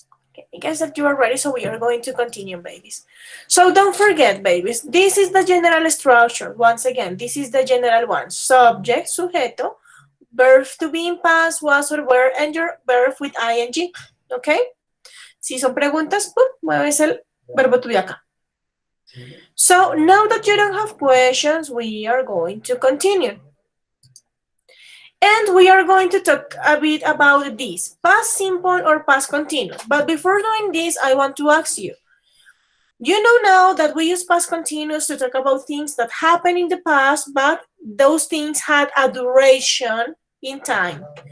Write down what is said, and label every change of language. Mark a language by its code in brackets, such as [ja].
[en] Okay, I guess that you are ready, so we are going to continue, babies. So don't forget, babies, this is the general structure. Once again, this is the general one. Subject, sujeto, verb to be in past, was or were, and your verb with ing. Okay? [es] Si son preguntas, ¡pum!, mueves el verbo to be acá. [en] So now that you don't have questions, we are going to continue. And we are going to talk a bit about this, past simple or past continuous. But before doing this, I want to ask you, you know now that we use past continuous to talk about things that happened in the past, but those things had a duration in time.